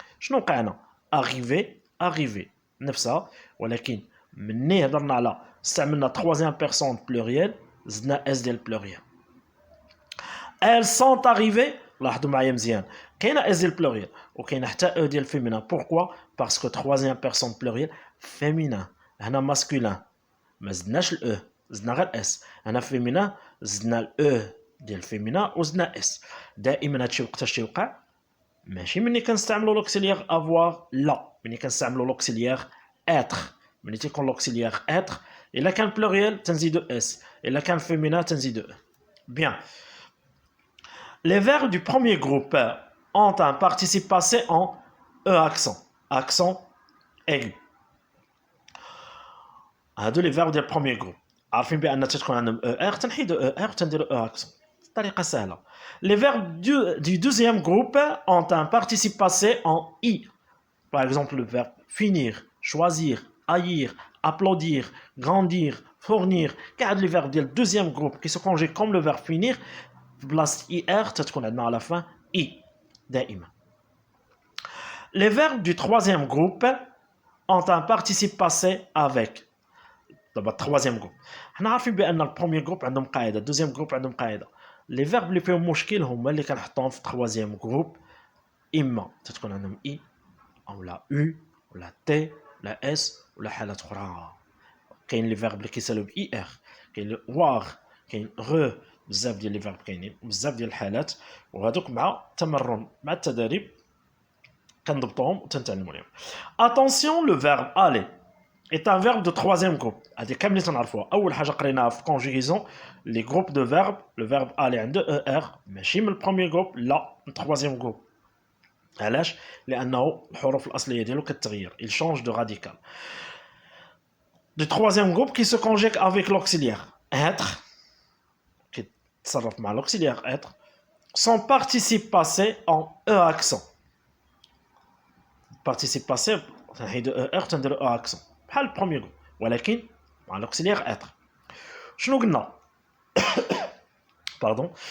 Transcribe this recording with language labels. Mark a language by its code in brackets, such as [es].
[ar] شنو وقعنا؟ arrivé نفسها ولكن مني هضرنا على استعملنا troisième personne pluriel زدنا اس ديال pluriel. [fr] Elles sont arrivées. [ar] لاحظوا معايا مزيان كاينه اس ديال pluriel وكاينه حتى او ديال féminin. [fr] Pourquoi? Parce que troisième personne pluriel féminin. [ar] هنا masculin ما زدناش الاو زدنا غير اس. هنا féminin زدنا الاو ديال féminin وزدنا اس. دائما هادشي وقتاش تيوقع؟ ماشي ملي كنستعملوا لوكسيليير افوار لا ملي كنستعملوا لوكسيليير être. ملي تيكون لوكسيليير être الا كان pluriel تنزيدو اس الا كان féminin تنزيدو e. [fr] Bien. Les verbes du premier groupe ont un participe passé en e accent aigu. هادو les verbes du premier groupe. [ar] عارفين بان تتكون عندهم er تنحيدو er تنديرو e accent. طريقة سهلة. [fr] Les verbes du deuxième groupe ont un participe passé en i. Par exemple, le verbe finir, choisir, haïr, applaudir, grandir, fournir. Car les verbes du deuxième groupe qui se conjuguent comme le verbe finir, place ir, [ar] تتكون عندنا [fr] à la fin i. [ar] دائما. [fr] Les verbes du troisième groupe ont un participe passé avec. دابا troisième groupe. [ar] حنا عارفين بان البروميير جروب عندهم قاعدة، الدوزيام جروب عندهم قاعدة. لي فيرب اللي فيهم مشكل هما اللي كنحطوهم في تخوازيام جروب، اما تتكون عندهم اي او لا او ولا تي ولا اس ولا حالات اخرى. كاين لي فيرب اللي كيسالو باي ار، كاين وار، كاين غو، بزاف ديال لي فيرب كاينين بزاف ديال الحالات، وهذوك مع التمرن مع التدريب كنضبطوهم وتنتعلموا عليهم. [fr] اتونسيون لو فيرب aller est un verbe de troisième groupe. [ar] هذه كاملين تنعرفوها. [fr] اول حاجه قريناها في conjugaison les groupes de verbes. [ar] le verbe aller عنده er ماشي من البروميير جروب لا من التروازيام جروب. علاش؟ لانه الحروف الاصليه ديالو كتغير. [fr] il change de radical. du troisième groupe qui se conjugue avec l'auxiliaire être [ar] كيتصرف مع [fr] l'auxiliaire être. son participe passé en e accent. participe passé [ar] تنحيدو er تنديرو e accent بحال البروميير جروب ولكن مع [fr] l'auxiliaire être. [ar] شنو قلنا؟ Pardon.